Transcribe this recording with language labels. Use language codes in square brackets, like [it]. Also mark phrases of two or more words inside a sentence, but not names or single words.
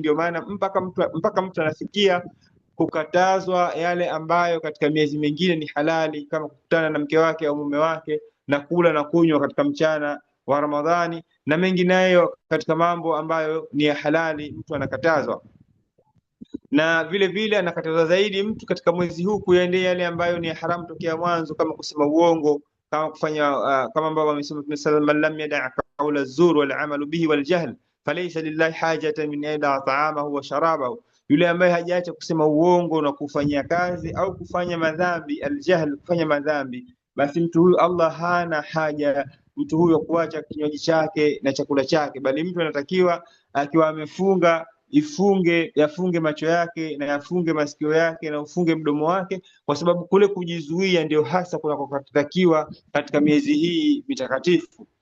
[sw] Ndio maana mpaka mtu anafikia kukatazwa yale ambayo katika miezi mingine ni halali, kama kukutana na mke wake au mume wake na kula na kunywa katika mchana wa Ramadhani na mengineyo katika mambo ambayo ni ya halali, mtu anakatazwa. Na vile vile anakataza zaidi mtu katika mwezi huu kuendea yale ambayo ni haramu tokea mwanzo, kama kusema uongo, kama kufanya kama ambao wamesema Mtume [ar] صلى الله عليه وسلم من لم يدع قول الزور والعمل به والجهل فليس لله حاجة من يدع طعامه وشرابه, [sw] yule ambaye hajaacha kusema uongo na kufanyia kazi au kufanya madhambi, al-jahl, kufanya madhambi, basi mtu huyu Allah hana haja mtu huyo kuacha kinywaji chake na chakula chake, bali mtu anatakiwa akiwa amefunga yafunge macho yake na yafunge masikio yake na ufunge mdomo wake, kwa sababu kule kujizuia ndio hasa kunakotakiwa katika miezi hii mitakatifu.